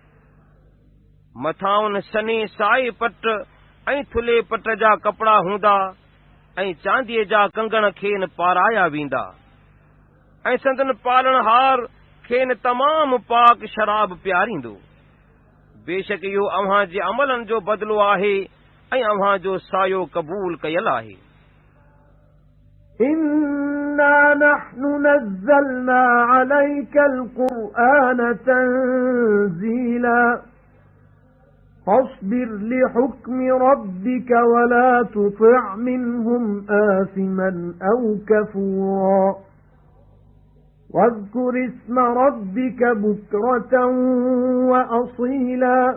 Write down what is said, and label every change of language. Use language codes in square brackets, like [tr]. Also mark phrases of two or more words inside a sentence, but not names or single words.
[sd] मथां सनी साई पट ऐं थुले पट जा कपिड़ा हूंदा ऐं चांदीअ जा कंगण खेनि पाराया वेंदा, ऐं संदन पालणहार खेनि तमामु पाक शराब पियारींदो। बेशक इहो अव्हां जे अमलनि जो बदिलो आहे ऐं अव्हां जो सायो क़बूल कयल आहे। [ar] إِنَّا نَحْنُ نَزَّلْنَا عَلَيْكَ الْقُرْآنَ تَنزِيلًا فَاصْبِرْ لِحُكْمِ رَبِّكَ وَلَا تُطِعْ مِنْهُمْ آثِمًا أَوْ كَفُورًا وَاذْكُرِ اسْمَ رَبِّكَ بُكْرَةً وَأَصِيلًا